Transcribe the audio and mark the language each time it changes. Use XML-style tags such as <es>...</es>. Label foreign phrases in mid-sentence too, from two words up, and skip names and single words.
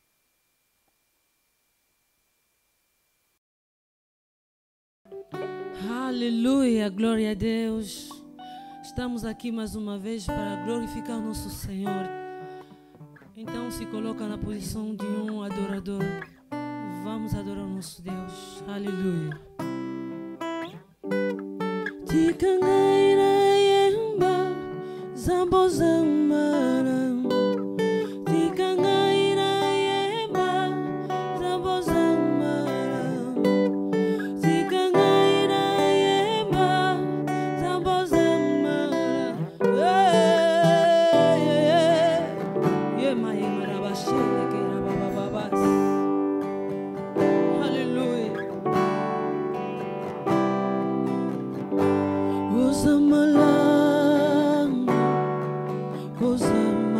<pt>Aleluia, glória a Deus. Estamos aqui mais uma vez para glorificar o nosso Senhor. Então se coloca na posição de um adorador. Vamos adorar o nosso Deus. Aleluia. Tikangaira yemba zambozamara. Tikangaira yemba zambozamara. Tikangaira yemba zambozamara. Yema yema rabashende ke rabababas. Aleluia. Usa malang, usa</pt>